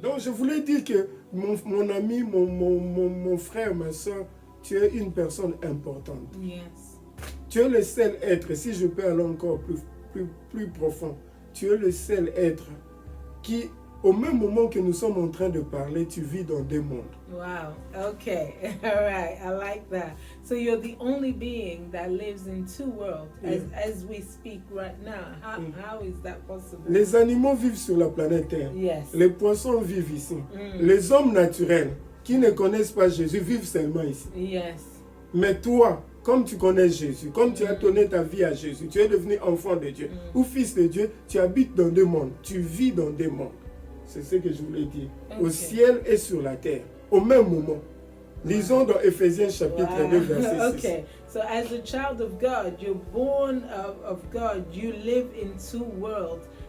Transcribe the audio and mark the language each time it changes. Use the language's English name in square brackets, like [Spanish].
[French] Donc je voulais dire que mon ami, mon frère, ma soeur, tu es une personne importante. Yes. Tu es le seul être, si je peux aller encore plus profond, tu es le seul être qui, au même moment que nous sommes en train de parler, tu vis dans deux mondes. [English] Wow. Okay. All right. I like that. So you're the only being that lives in two worlds as we speak right now. How is that possible? [French] Les animaux vivent sur la planète Terre. Yes. Les poissons vivent ici. Les hommes naturels qui ne connaissent pas Jésus vivent seulement ici. Yes. Mais toi, comme tu connais Jésus, comme tu as donné ta vie à Jésus, tu es devenu enfant de Dieu ou fils de Dieu, tu habites dans deux mondes, tu vis dans deux mondes. C'est ce que je voulais dire. Au ciel et sur la terre, au même moment. Lisons dans Éphésiens chapitre 2, verset 6. [English] Okay, so as a child of God, you're born of God, you live in two worlds.